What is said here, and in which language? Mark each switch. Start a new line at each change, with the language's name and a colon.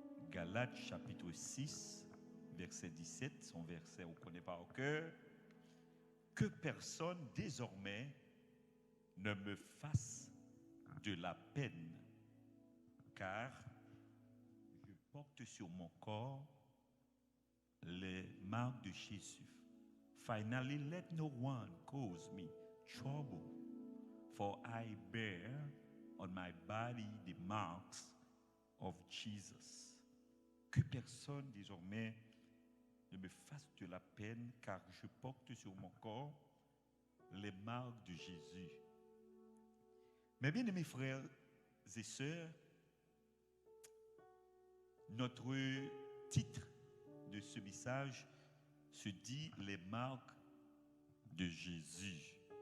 French: Galates chapitre 6, verset 17, son verset on ne connaît pas au cœur. Que personne désormais ne me fasse de la peine, car je porte sur mon corps les marques de Jésus.
English: Finally, let no one cause me trouble, for I bear on my body the marks of Jesus.
French: Que personne désormais ne me fasse de la peine, car je porte sur mon corps les marques de Jésus. Mes bien-aimés frères et sœurs, notre titre de ce message se dit les marques de Jésus.